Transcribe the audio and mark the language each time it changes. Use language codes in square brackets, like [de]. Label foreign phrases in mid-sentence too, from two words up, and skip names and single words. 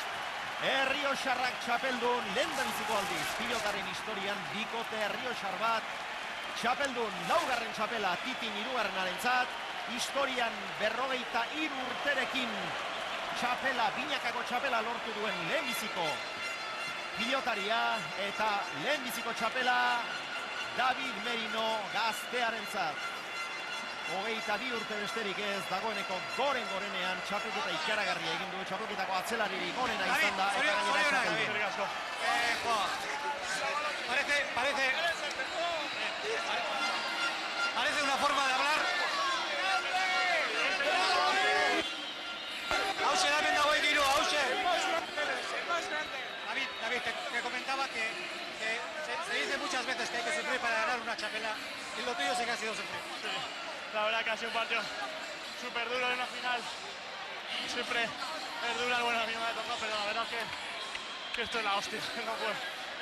[eu] Errioxarrak txapeldun, lehendabiziko aldiz, pilotaren historian bikote Errioxar bat, txapeldun, laugarren txapela, Titin hirugarrenarentzat, historian 53 urterekin txapela, binakako txapela lortu duen lehenbiziko pilotaria, eta lehenbiziko txapela David Merino gaztearentzat. 22 urte besterik ez, dagoeneko gorenean txapelketa ikaragarria egin du, txapelketako atzelaririk gorena izan da, eta gainera txapeldun. [es] Parece una forma de hablar. Hauxe, damen dago egiru, hauxe. David, te comentaba que se dice muchas veces que hay que sufrir para ganar una chapela, y lo tuyo sí que ha sido sufrir. La verdad que ha sido un partido súper duro en una final. Siempre es dura, bueno, a mí me ha tocado, pero la verdad que esto es la hostia.